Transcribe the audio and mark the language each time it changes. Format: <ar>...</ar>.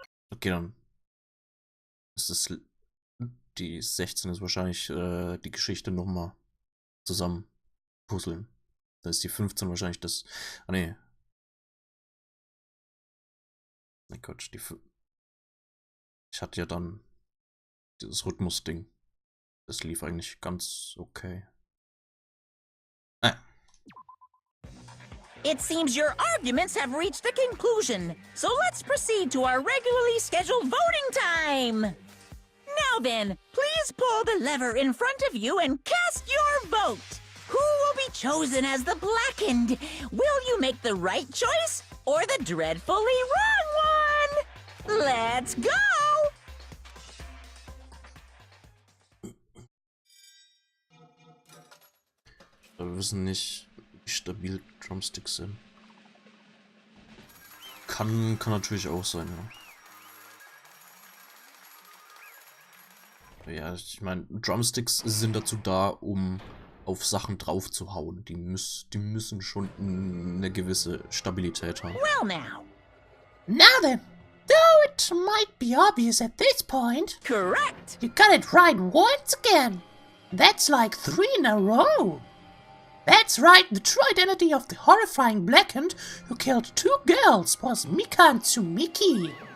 <de>Okay, dann ist das die 16 ist wahrscheinlich die Geschichte nochmal zusammen puzzeln. Da ist die 15 wahrscheinlich das. Ah nee. Mein Gott, ich hatte ja dann dieses Rhythmus-Ding. Das lief eigentlich ganz okay.</de> <en>It seems your arguments have reached a conclusion, so let's proceed to our regularly scheduled voting time. Now then, please pull the lever in front of you and cast your vote. Who will be chosen as the blackened? Will you make the right choice or the dreadfully wrong one? Let's go!</en> <de>Aber wir wissen nicht, wie stabil Drumsticks sind. Kann natürlich auch sein, ja. Ja, ich meine, Drumsticks sind dazu da, um auf Sachen drauf zu hauen. Die müssen schon eine gewisse Stabilität haben.</de> <en>Well now. Now then, though it might be obvious at this point, Correct. you got it right once again. That's like 3 in a row. That's right, the true identity of the horrifying blackened who killed 2 girls was Mikan Tsumiki.</en>